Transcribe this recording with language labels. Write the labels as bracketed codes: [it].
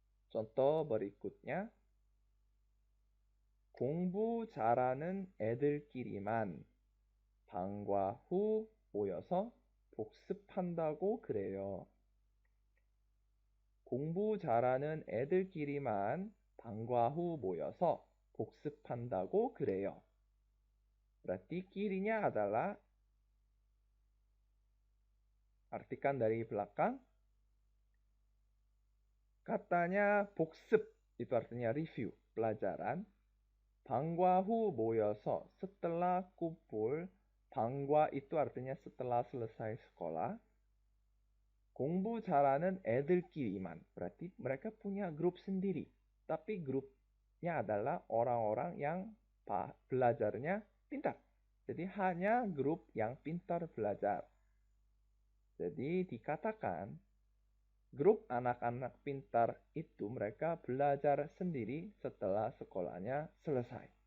[ko] Contoh berikutnya, 공부 잘하는 애들끼리만 방과 후 모여서 복습한다고 그래요. 공부 잘하는 애들끼리만 방과 후 모여서 복습한다고 그래요. [id] Berarti kirinya adalah artikan dari belakang. Katanya 복습 itu artinya review, pelajaran. [ko] 방과 후 모여서 [id] setelah kumpul. 방과 itu artinya setelah selesai sekolah. [ko] 공부 잘하는 애들끼리만 [id] berarti mereka punya grup sendiri. Tapi grupnya adalah orang-orang yang belajarnya pintar. Jadi hanya grup yang pintar belajar. Jadi dikatakan grup anak-anak pintar itu mereka belajar sendiri setelah sekolahnya selesai.